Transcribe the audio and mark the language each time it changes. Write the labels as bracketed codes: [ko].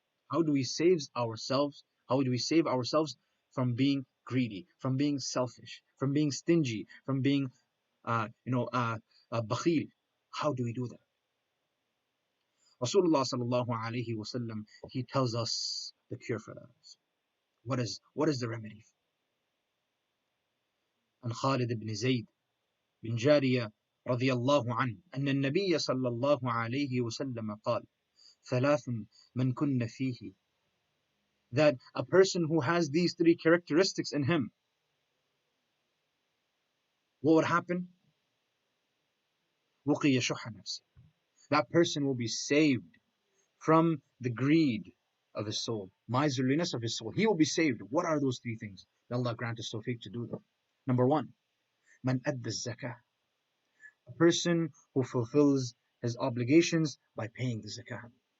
[en] How do we save ourselves? How do we save ourselves from being greedy, from being selfish, from being stingy, from being, bakhil? How do we do that? Rasulullah sallallahu alaihi wasallam, he tells us the cure for that. What is the remedy? [ar] عن خالد بن زيد بن جارية رضي الله عنه أن النبي صلى الله عليه وسلم قال ثلاث من كن فيه, [en] that a person who has these three characteristics in him, what would happen? [ar] وقي شح نفسه. [en] That person will be saved from the greed of his soul, miserliness of his soul. He will be saved. What are those three things? May Allah grant us tawfiq to do them. Number one, [ar] man adda zakah, [en] a person who fulfills his obligations by paying the zakah.